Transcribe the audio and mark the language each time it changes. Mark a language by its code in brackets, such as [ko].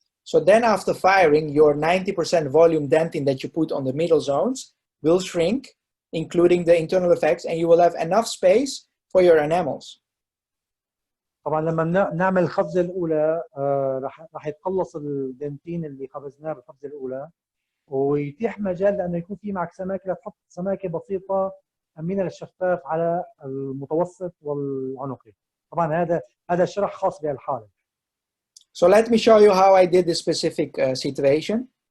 [en] So then after firing, your 90% volume dentin that you put on the middle zones will shrink, including the internal effects, and you will have enough space for your enamels. [ar] طبعا لما نعمل الخبزه الاولى راح يتقلص الدنتين اللي خبزناه بالخبزه الاولى، ويتيح مجال لانه يكون في معك سماكه لتحط سماكه بسيطه من الشفاف على المتوسط والعنقي. طبعا هذا شرح خاص بهالحاله. [en] So let me show you how I did this specific situation.